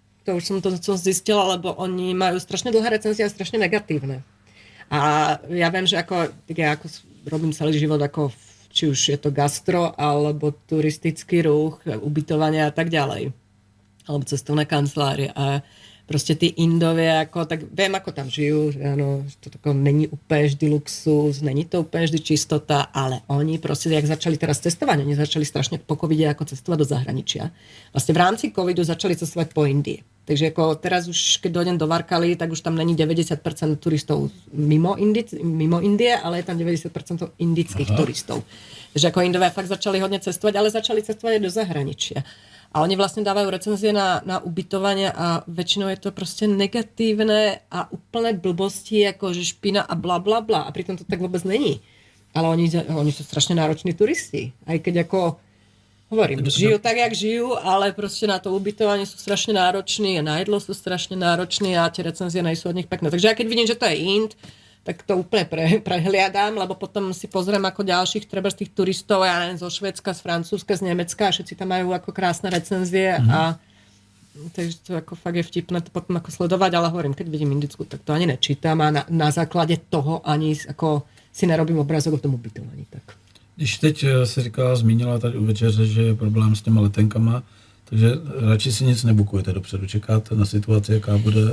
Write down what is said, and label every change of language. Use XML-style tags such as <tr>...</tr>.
<sk>To už som zistila, lebo oni majú strašne dlhé recenzie a strašne negatívne. A ja viem, že ja robím celý život ako či už je to gastro, alebo turistický ruch, ubytovanie a tak ďalej. Alebo cestovné kancelárie. A</sk> <cs>Prostě ty Indově, jako, tak vím, ako tam žiju, že ano, to tako není úplně vždy luxus, není to úplně vždy čistota, ale oni prostě,</cs> <sk>jak začali teraz cestovať,</sk> <cs>oni začali strašně po covide jako cestovat do zahraničia. Vlastně v rámci covidu začali cestovat po Indii.</cs> <sk>Takže jako teraz už, keď dojdem do Varkaly, tak už tam není 90% turistov mimo Indie, ale je tam 90% indických turistov.</sk> <cs>Takže jako Indové fakt začali hodně cestovat, ale začali cestovat i do zahraničia. A oni vlastně</cs> <sk>dávají recenzie na ubytovanie</sk> <cs>a většinou je to prostě negatívne a úplné blbosti, jako že špina a bla bla bla. A pritom to tak vůbec není. Ale oni jsou strašně nároční turisti.</cs> <sk>Aj keď jako hovorím, žijú tak, jak žijú, ale prostě na to ubytovanie sú strašne nároční a na jedlo sú strašne nároční a tie recenzie nejsou od nich pekné. Takže ja keď vidím, že to je Ind, tak to úplne prehliadám, lebo potom si pozriem ako ďalších treba z tých turistov, ja neviem, zo Švédska, z Francúzska, z Nemecka a všetci tam majú ako krásne recenzie a takže to ako fakt je vtipné to potom ako sledovať, ale hovorím, keď vidím Indicku, tak to ani nečítam a na základe toho ani ako si nerobím obrazok o tom ubytovaní. Tak.</sk> <cs>Když teď si říkala, zmínila tady u večeře, že je problém s těma letenkama, takže radši si nic nebukujete dopředu, čekáte na situaci, jaká bude?</cs>